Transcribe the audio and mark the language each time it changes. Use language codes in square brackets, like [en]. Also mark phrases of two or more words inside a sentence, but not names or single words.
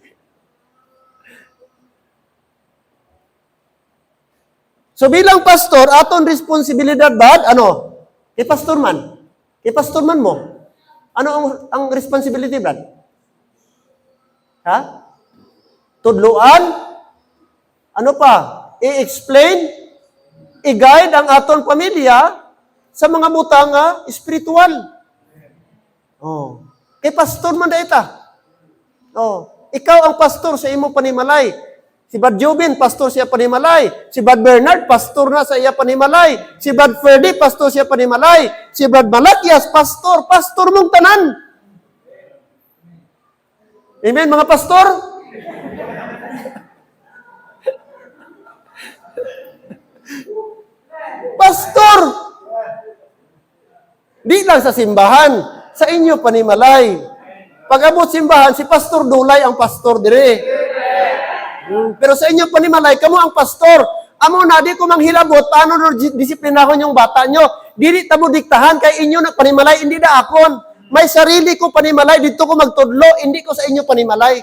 [hil] So bilang pastor, aton responsibilidad ba? Ano? Kay pastor man. Kay pastor man mo. Ano ang responsibility ba? Ha? Tudluan? Ano pa? I-explain? I-guide ang aton pamilya sa mga butang espiritual. Oh. Kay pastor man daita. Oh. Ikaw ang pastor sa imo panimalay. Si Bad Jobin, pastor siya panimalay. Si Bad Bernard, pastor na sa iya panimalay. Si Bad Ferdy, pastor siya panimalay. Si Bad Malakias, pastor mong tanan. Amen, mga pastor? Pastor! Di lang sa simbahan, sa inyo panimalay. Pag abot simbahan, si Pastor Dulay ang pastor dire. Pero sa inyo panimalay, kamo ang pastor. Amo na, di ko manghilabot, [tl] paano disiplinahon yung bata nyo? [hil] Dili tamo diktahan kay inyo na panimalay, hindi na akon. May sarili ko panimalay, dito ko magtudlo, hindi ko sa inyo panimalay.